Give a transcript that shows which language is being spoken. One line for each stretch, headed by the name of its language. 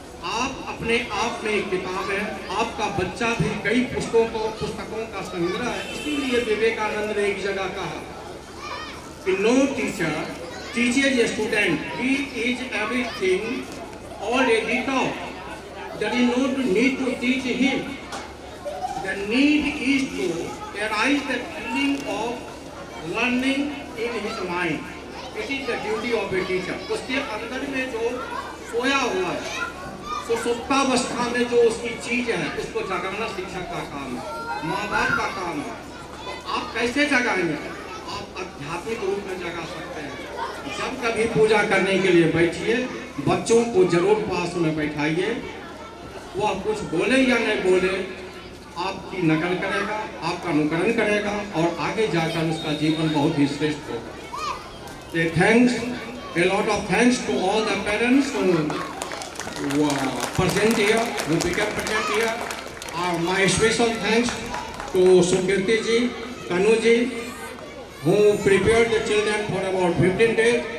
Hindi: आप अपने आप में एक किताब है, आपका बच्चा भी कई पुस्तकों का संग्रह है। इसीलिए विवेकानंद ने एक जगह कहा कि
English: No teacher teaches a student, he is everything already taught. There is no need to teach him. The need is to arise the feeling of learning in his mind. It is the duty of a teacher.
Hindi: उसके अंदर में जो सोया हुआ है, सुसुप्तावस्था में जो उसकी चीज है, उसको जगाना शिक्षक का काम है, माँ बाप का काम है। तो आप कैसे जगाएंगे? आप आध्यात्मिक रूप में जगा सकते हैं। जब कभी पूजा करने के लिए बैठिए, बच्चों को जरूर पास में बैठाइए। वह कुछ बोले या नहीं बोले, आपकी नकल करेगा, आपका अनुकरण करेगा और आगे जाकर उसका जीवन बहुत ही श्रेष्ठ होगा।
English: A lot of thanks to all the parents who present here, who became present here. My special thanks to Sukirti ji, Kanu ji, who prepared the children for about 15 days.